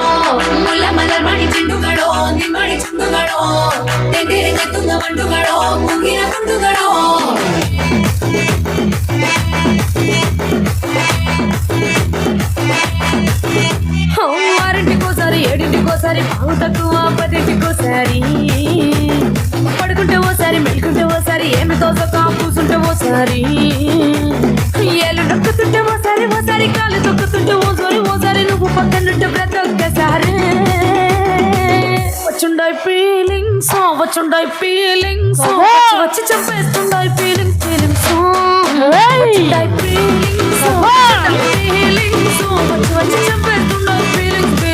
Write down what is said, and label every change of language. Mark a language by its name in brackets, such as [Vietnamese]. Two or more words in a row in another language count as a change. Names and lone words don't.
[Malayalam] മുല്ല മലർമണി ചെണ്ടുകളോ നിമ്മണി ചുണ്ടുകളോ തെണ്ടിരങ്ങെത്തുന്ന വണ്ടുകളോ മുങ്ങിന കുണ്ടുകളോ ఆరింటికోసారి [Telugu] ఏడింటికోసారి పావు తక్కువ 10ంటికోసారి పడుకుంటే ఓసారి మెలుకుంటే ఓసారి ఏమి తోసక కూసుంటే ఓసారి ఏళ్ళు నొక్కుతుంటే ఓసారి కాలు తొక్కుతుంటే ఓసారి నువ్వు పక్కనుంటే ప్రతి ఒక్కసారి వచ్చుండాయి ఫీలింగ్స్ వచ్చి చంపేస్తుండాయి ఫీలింగ్స్ వచ్చుండాయి ఫీలింగ్స్ వచ్చి చంపేస్తుండాయి ఫీలింగ్స్